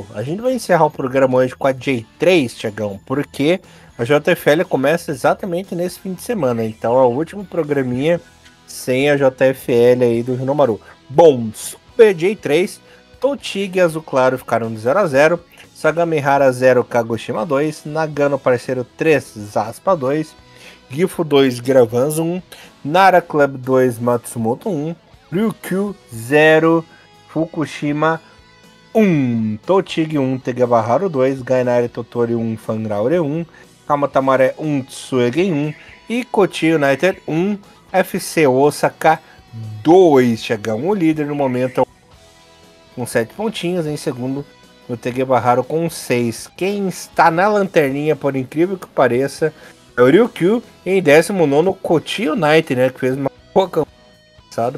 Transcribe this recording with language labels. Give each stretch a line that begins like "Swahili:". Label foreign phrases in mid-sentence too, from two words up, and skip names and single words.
Portuguese: A gente vai encerrar o programa hoje com a J3, Thiagão, porque a JFL começa exatamente nesse fim de semana. Então é o último programinha sem a JFL aí do Hinomaru. Bom, Super J3, Totig e Azul Claro ficaram de 0-0. Sagamihara 0, Kagoshima 2. Nagano Parceiro 3, Zaspa 2. Gifu 2, Gravans 1. Nara Club 2, Matsumoto 1. Ryukyu 0, Fukushima 1. Totig 1, Tegabaharu 2. Gainari Totori 1, Fangraure 1. Kamatamare 1, Tsuegen 1. E Kochi United 1, FC Osaka 2. Chegamos o líder no momento com 7 pontinhos. Em segundo, o Tegabaharu com 6. Quem está na lanterninha, por incrível que pareça, é o Ryukyu. Em 19º, o Kochi United, né, que fez uma boa campanha.